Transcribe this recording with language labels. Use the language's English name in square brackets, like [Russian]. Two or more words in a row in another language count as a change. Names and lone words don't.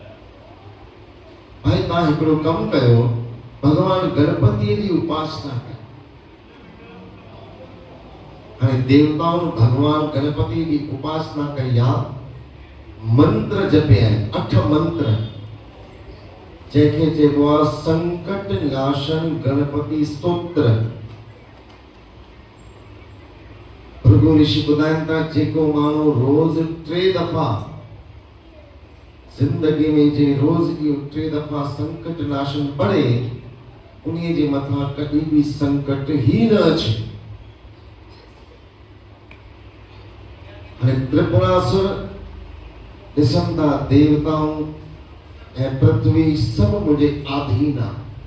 [Sindhi] भाई तव्हां हिकिड़ो कमु कयो, भगवान गणपतिअ जी उपासना कयो। हाणे देवताउनि भगवान गणपति जी उपासना कई आहे, मंत्र जपिया आहिनि, 8 मंत्र। जंहिंखे चइबो आहे संकट नाशन गणपति स्तोत्र। भृगु ऋषि ॿुधाइनि था जेको माण्हू रोज़ 3 दफ़ा जिंदगी में जे रोज़ इहो 3 दफ़ा संकट नाशन पढ़े उन्हीअ जे मथां कॾहिं बि संकट ही न अचे। हाणे त्रिपुरासुर ॾिसनि था देवताऊं ऐं पृथ्वी सभु मुंहिंजे आधीन आहे।